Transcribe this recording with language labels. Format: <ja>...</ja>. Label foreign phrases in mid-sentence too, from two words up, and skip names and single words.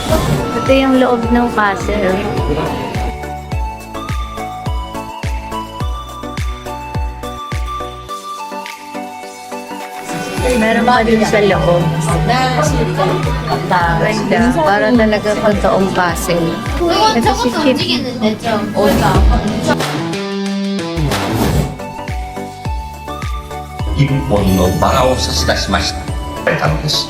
<tl>Ito yung loob ng castle. Meron pa din sa loob. Ganda. Para talaga totoong castle. Ito si Chip.</tl> <ja>一本のバラを差し出しました。たのです。</ja>